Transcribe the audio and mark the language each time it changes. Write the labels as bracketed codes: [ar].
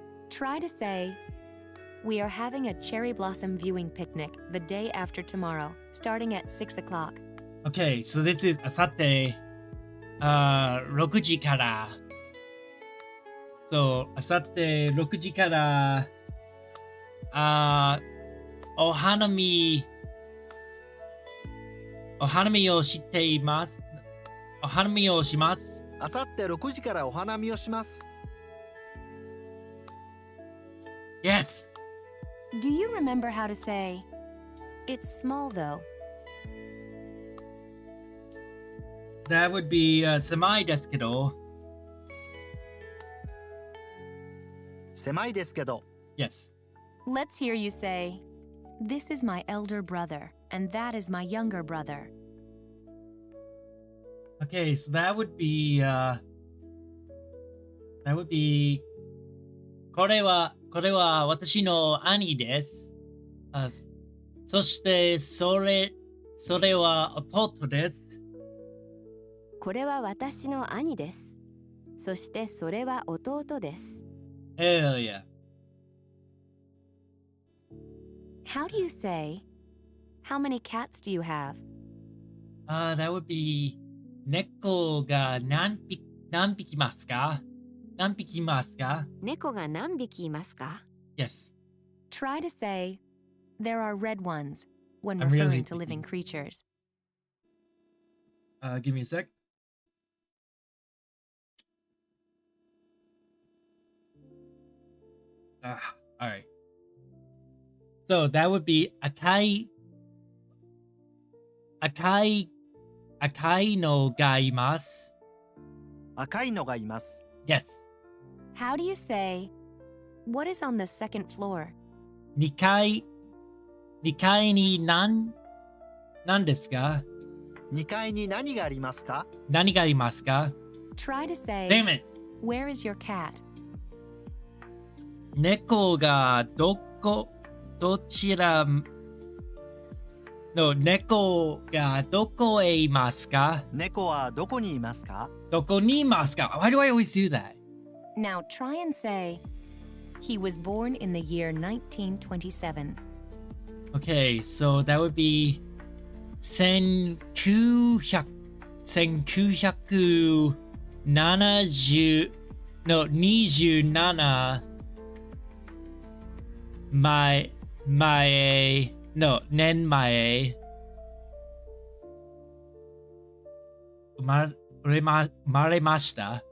[en] Try to say, we are having a cherry blossom viewing picnic the day after tomorrow, starting at 6 o'clock. Okay, so this is [ja] あさって6時から。そう、あさって6時からお花見をしています。お花見をします。あさって6時からお花見をします。 [en] Yes. Do you remember how to say, it's small though? That would be [ja] semai desu kedo. 狭いですけど。 [en] Yes. Let's hear you say, this is my elder brother, and that is my younger brother. Okay, so that would be [ja] これは私の兄です。そしてそれは弟です。これは私の兄です。そしてそれは弟です。 [en] Hell yeah. How do you say, how many cats do you have? That would be [ja] 猫が何匹いますか？何匹いますか？猫が何匹いますか？ [en] Yes. Try to say, there are red ones when I'm really referring to living creatures. Give me a sec. All right. So that would be [ja] akai no ga imasu. 赤いのがいます。 [en] Yes. How do you say, what is on the second floor? [ja] 2階に何ですか？ 2階に何がありますか？何がありますか？ [en] Try to say, Damn it. where is your cat? [ja] 猫がどちらの猫がどこへいますか？猫はどこにいますか？どこにいますか？ [en] Why do I always do that? Now try and say, he was born in the year 1927. Okay, so that would be [ja] 1970の27年前生まれました。